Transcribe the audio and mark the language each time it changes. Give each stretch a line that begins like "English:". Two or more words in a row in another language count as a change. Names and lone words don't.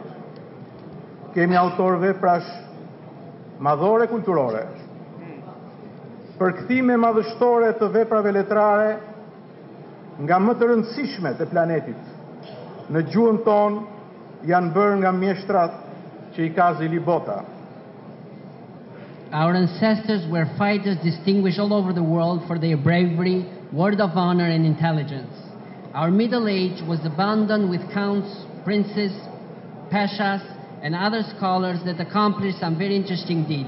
Albanian: Kemi autor veprash madhore kulturore. Përkthime madhështore të veprave letrare nga më të rëndësishmet e planetit në gjuhën tonë janë bërë nga mjeshtrat që I ka zili bota.
English: Our ancestors were fighters distinguished all over the world for their bravery, word of honor, and intelligence. Our Middle Age was abundant with counts, princes, pashas, and other scholars that accomplished some very interesting deeds.